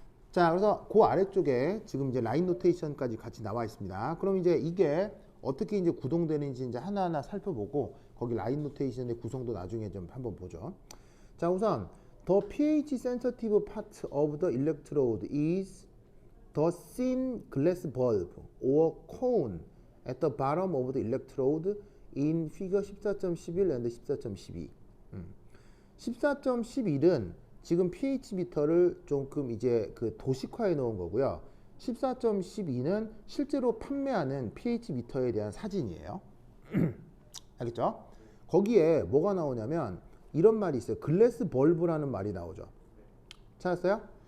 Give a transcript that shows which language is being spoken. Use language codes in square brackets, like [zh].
[ko] 자, 그래서 그 아래쪽에 지금 이제 라인 노테이션까지 같이 나와 있습니다. 그럼 이제 이게 어떻게 이제 구동되는지 이제 하나하나 살펴보고 거기 라인 노테이션의 구성도 나중에 좀 한번 보죠. 자, 우선 [en] the pH sensitive part of the electrode is the thin glass bulb or cone at the bottom of the electrode in figure 14.11 and 14.12. [ko] 14.11은 지금 pH 미터를 조금 이제 그 도식화해 놓은 거고요. 14.12는 실제로 판매하는 pH 미터에 대한 사진이에요. 알겠죠? 거기에 뭐가 나오냐면 이런 말이 있어요. 글래스 벌브라는 말이 나오죠. 찾았어요?